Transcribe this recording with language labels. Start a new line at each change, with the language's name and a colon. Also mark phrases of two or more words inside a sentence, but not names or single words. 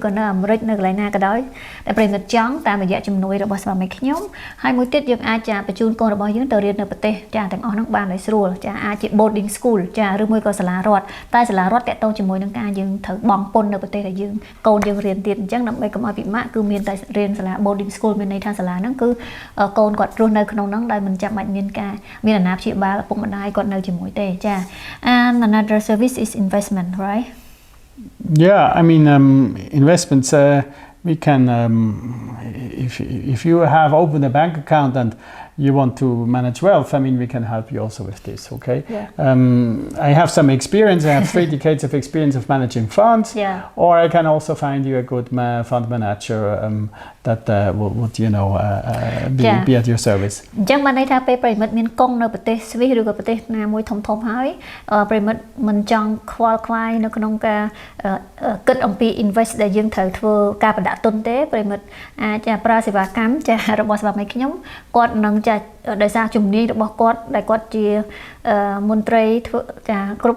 Khmer: ក៏នៅអាមេរិកនៅកន្លែងណាក៏ដោយតែប្រិមិត្តចង់តាមរយៈជំនួយរបស់ស្វាមីខ្ញុំហើយមួយទៀតយើងអាចបញ្ជូនកូនរបស់យើងទៅរៀននៅប្រទេសចាទាំងអស់ហ្នឹងបានដោយស្រួលចាអាចជា
English: boarding school
Khmer: ចាឬមួយក៏សាលារដ្ឋតែសាលារដ្ឋតាក់ទងជាមួយនឹងការយើងត្រូវបង់ពន្ធនៅប្រទេសដែលយើងកូនយើងរៀនទៀតអញ្ចឹងដើម្បីកុំឲ្យពិបាកគឺមានតែរៀនសាលា
English: boarding school
Khmer: មានន័យថាសាលាហ្នឹងគឺកូនគាត់រស់នៅក្នុងហ្នឹងដោយមិនចាំបាច់មានអាណាព្យាបាលឪពុកម្ដាយគាត់នៅជាមួយទេចា
English: and another service is investment right Yeah, I mean, investments, we can, if you have opened a bank account and you want to manage wealth, I mean, we can help you also with this, okay? Yeah. I have some experience, I have 3 decades of experience of managing funds, or I can also find you a good fund manager that would, you know, be at your service.
Khmer: អញ្ចឹងបានន័យថាពេលប្រិមិត្តមានកង់នៅប្រទេសស្វីសឬក៏ប្រទេសណាមួយធំៗហើយប្រិមិត្តមិនចង់ខ្វល់ខ្វាយនៅក្នុងការគិតអំពី invest ដែលយើងត្រូវធ្វើការប្រដាក់ទុនទេប្រិមិត្តអាចប្រើសេវាកម្មចារបស់ស្វាមីខ្ញុំគាត់នឹងចាដោយសារជំនាញរបស់គាត់ដែលគាត់ជាមន្ត្រីធ្វើចាគ្រប់